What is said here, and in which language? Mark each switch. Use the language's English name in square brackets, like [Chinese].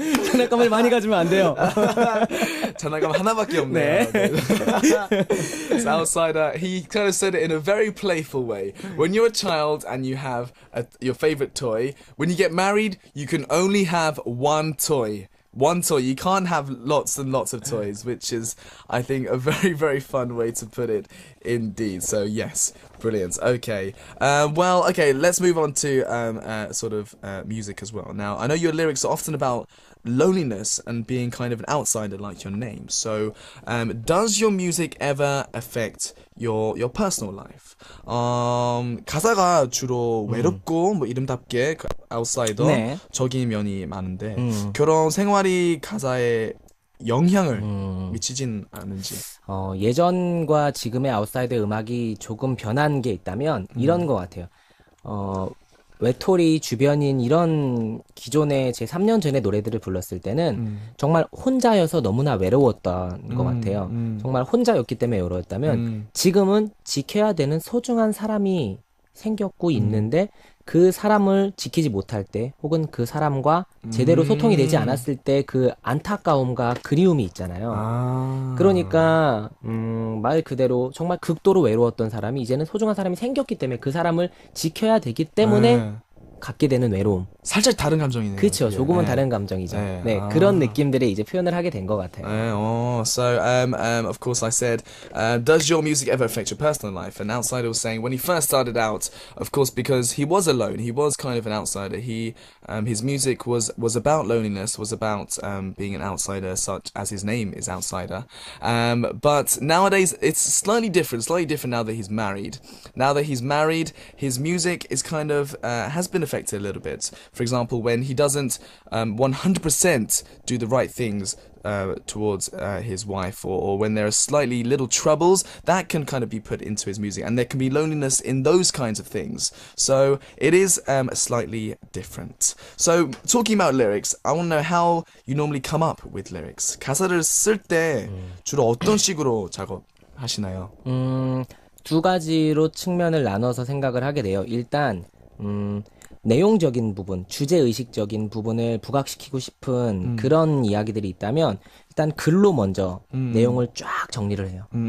[Korean] 장난감을 많이 가지면 안 돼요. 장난감 하나밖에 없네요. 네. [English] So outsider, he kind of said it in a very playful way. When you're a child and you have your favorite toy, when you get married, you can only have one toy. One toy. You can't have lots and lots of toys, which is, I think, a very, very fun way to put it indeed. So, yes, brilliant. Okay. Okay, let's move on to music as well. Now, I know your lyrics are often about loneliness and being kind of an outsider like your name. So, does your music ever affect your personal life? [Korean] 가사가 주로 외롭고 뭐 이름답게 outsider 네. 적인 면이 많은데 그런 생활이 가사에 영향을 미치진 않은지. 예전과 지금의 아웃사이더 음악이 조금 변한 게 있다면 이런 것 같아요. 외톨이, 주변인 이런 기존의 제 3년 전의 노래들을 불렀을 때는 정말 혼자여서 너무나 외로웠던 것 같아요. 정말 혼자였기 때문에 외로웠다면 지금은 지켜야 되는 소중한 사람이 생겼고 있는데 그 사람을 지키지 못할 때 혹은 그 사람과 제대로 소통이 되지 않았을 때 그 안타까움과 그리움이 있잖아요. 그러니까 말 그대로 정말 극도로 외로웠던 사람이 이제는 소중한 사람이 생겼기 때문에 그 사람을 지켜야 되기 때문에 갖게 되는 외로움. 살짝 다른 감정이네요. 그렇죠. 그게. 조금은 네. 다른 감정이죠. 네. 네, 그런 느낌들을 이제 표현을 하게 된 것 같아요. [English] Of course, I said, does your music ever affect your personal life? And Outsider was saying when he first started out, of course, because he was alone, he was kind of an outsider. His music was about loneliness, was about being an outsider, such as his name is Outsider. But nowadays, it's slightly different now that he's married. Now that he's married, his music is kind of has been affected a little bit. For example, when he doesn't 100% do the right things towards his wife, or when there are slightly little troubles, that can kind of be put into his music, and there can be loneliness in those kinds of things. So it is slightly different. So talking about lyrics, I want to know how you normally come up with lyrics. [Korean] 가사를 쓸 때 주로 어떤 식으로 작업하시나요? 두 가지로 측면을 나눠서 생각을 하게 돼요. 일단 내용적인 부분, 주제의식적인 부분을 부각시키고 싶은 그런 이야기들이 있다면 일단 글로 먼저 내용을 쫙 정리를 해요.